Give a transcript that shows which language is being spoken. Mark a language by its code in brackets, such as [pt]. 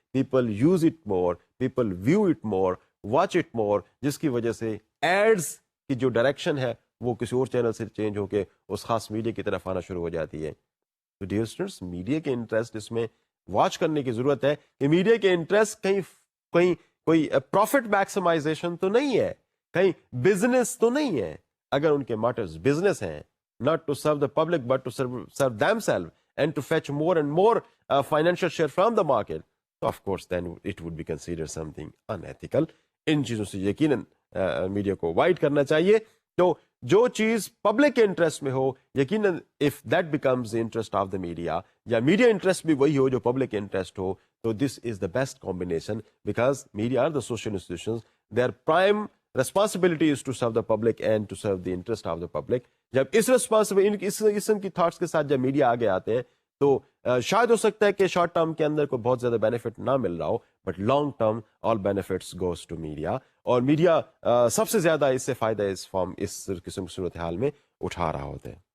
[en] people use it more, [ur] people view it more, watch it more, جس کی وجہ سے ایڈز کی جو ڈائریکشن ہے وہ کسی اور چینل سے چینج ہو کے اس خاص میڈیا کی طرف آنا شروع ہو جاتی ہے. تو ڈیئر اسٹوڈنٹس، میڈیا کے انٹرسٹ اس میں واچ کرنے کی ضرورت ہے کہ میڈیا کے انٹرسٹ کہیں کوئی پروفٹ میکسیمائزیشن تو نہیں ہے، کہیں بزنس تو نہیں ہے. اگر ان کے موٹیوز بزنس ہیں، [en] not to serve the public but to serve themselves and to fetch more and more financial share from the market, so of course then it would be considered something unethical. [ur] ان چیزوں سے یقیناً media کو avoid کرنا چاہیے. تو جو چیز public interest میں ہو یقیناً [en] if that becomes the interest of the media [ur] یا میڈیا انٹرسٹ بھی وہی ہو جو پبلک انٹرسٹ ہو، تو [en] this is the best combination because media are the social institutions. Their prime responsibility is to serve the public and to serve the interest of the public. [ur] جب اس قسم کی thoughts کے ساتھ جب میڈیا آگے آتے ہیں تو شاید ہو سکتا ہے کہ شارٹ ٹرم کے اندر کوئی بہت زیادہ بینیفٹ نہ مل رہا ہو، [en] but long term all benefits goes to media, [ur] اور میڈیا سب سے زیادہ اس سے فائدہ اس قسم کی صورتحال میں اٹھا رہا ہوتا ہے.